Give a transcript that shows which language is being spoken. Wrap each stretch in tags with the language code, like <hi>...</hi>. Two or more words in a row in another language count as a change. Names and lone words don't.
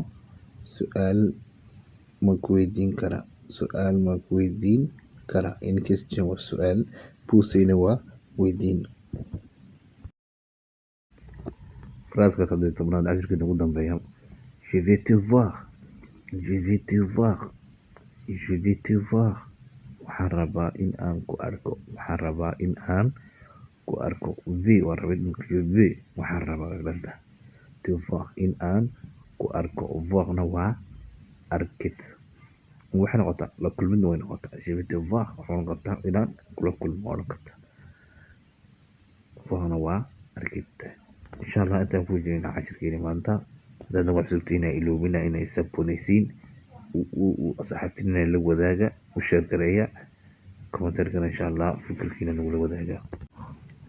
<so>سؤال ma ku weydiin karaa. Su'aal ma ku weydiin karaa.</so> <fr>Une question</fr> <so>waa su'aal. Poseyna waa weydiin. Phrase-ka 17 cashirkeena ugu dambeeya.</so> <fr>Je vais te voir. Je vais te voir. Je vais te voir.</fr> <so>Waxaan rabaa in aan ku arko. Waxaan rabaa in aan ku arko. V waa rabid marka V waxaan rabaa gabadha.</so> <fr>Te voir</fr> <so>in aan ku arko. Voir-na waa arkid. waxay noqotaa la kulmidna way noqotaa.</so> <fr>Je vais te voir</fr> <so>waxay noqotaa inaan kula kulmo oo noqota. Voir-na waa arkid.</so> <ar>إن شاء الله</ar> <so>intaan ku jirnaa cashirkeena maanta. haddaadna wax sugtiina iloobina inay sabonaysiin asxaabtiina la wadaaga u sheer gareeya komentarkana</so> <ar>إن شاء الله</ar> <so>fikirkiina nagula wadaaga.</so>